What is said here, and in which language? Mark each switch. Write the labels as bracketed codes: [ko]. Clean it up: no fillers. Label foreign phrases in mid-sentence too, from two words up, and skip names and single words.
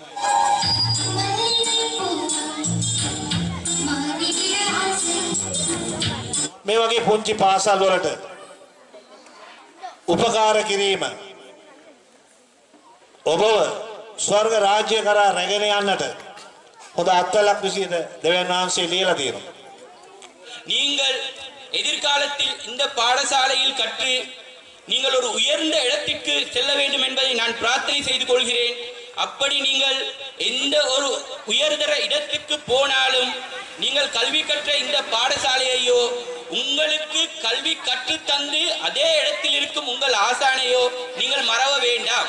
[si] මේ වගේ පුංචි පාසල් වලට උපකාර කිරීම ඔබව ස්වර්ග රාජ්‍ය කරා රැගෙන යන්නට හොඳ අත්වලක් විසියට දෙවියන් වහන්සේ ලියලා තියෙනවා. [ta] நீங்கள் எதிர்காலத்தில் இந்த பாடசாலையில் கற்று நீங்கள் ஒரு உயர்ந்த இடத்திற்கு செல்ல வேண்டும் என்பதை நான் பிரார்த்தனை செய்து கொள்கிறேன். அப்படி நீங்கள் எந்த ஒரு உயர்தர இடத்துக்கு போனாலும் நீங்கள் கல்வி கற்ற இந்த பாடசாலையோ உங்களுக்கு கல்வி கற்றுத்தந்து அதே இடத்தில் இருக்கும் உங்கள் ஆசானையோ நீங்கள் மறவ வேண்டாம்.